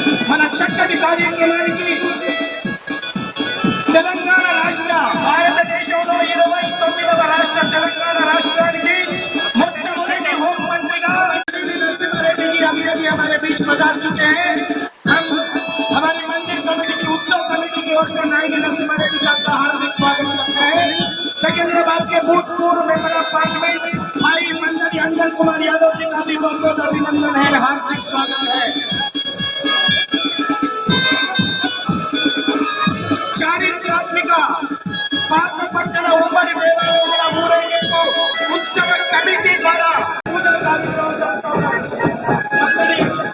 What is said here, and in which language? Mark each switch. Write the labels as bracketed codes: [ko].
[te] మన చక్కటి కార్యక్రమానికి తెలంగాణ రాష్ట్ర, భారతదేశంలో 29వ రాష్ట్ర తెలంగాణ రాష్ట్రానికి మొట్టమొదటి హోంమంత్రిగా నరసింహారెడ్డి [hi] जी अभी हमारे बीच पधार चुके हैं। हम हमारे मंदिर कमेटी की उत्सव कमेटी की ओर से नायक नरसिम्हा रेड्डी साहब का हार्दिक स्वागत करते हैं। सिकंदराबाद के भूतपूर्व मेंबर ऑफ पार्लियामेंट भाई मंत्री अंजन कुमार यादव जी का भी बहुत बहुत अभिनंदन है, हार्दिक स्वागत है। [te] చారిత్రాత్మక పాత్రపట్టణ ఉమ్మడి దేవాలయాల ఊరేగింపు ఉత్సవ కమిటీ ద్వారా పూజల కార్యక్రమం జరుగుతూ ఉన్నాయి.